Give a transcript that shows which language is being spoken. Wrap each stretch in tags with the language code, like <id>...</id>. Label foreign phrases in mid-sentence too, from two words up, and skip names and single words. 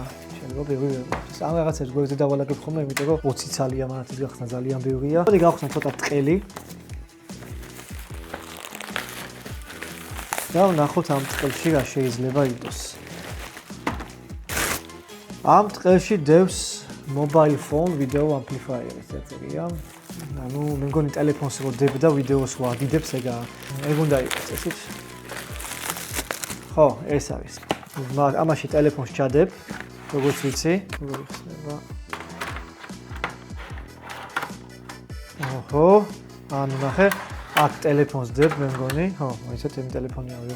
<ka>შეიძლება ბევრი ამ რაღაცებს გვერდზე დავალაგებ ხოლმე, იმიტომ რომ 20 ცალი ამანათის გახსნა ძალიან ბევრია. მოდი გავხსნათ ცოტა ბრტყელი. და ვნახოთ ამ ბრტყელში რა შეიძლება იყოს. ამ ბრტყელში დევს</ka> <en>mobile phone video amplifier-ი</en> <ka>წერია. ანუ მე მგონი ტელეფონს რო დებ და ვიდეოს ვადიდებს ეგაა. ეგ უნდა იყოს ესეც. ხო, ეს არის. ამაში ტელეფონს ჩადებ, როგორც ვიცი, ხდება. ოჰო, ანუ ნახე, აქ ტელეფონს დებ, მე მგონი, ხო, ესეთ იმ ტელეფონი ავიღოთ.</ka>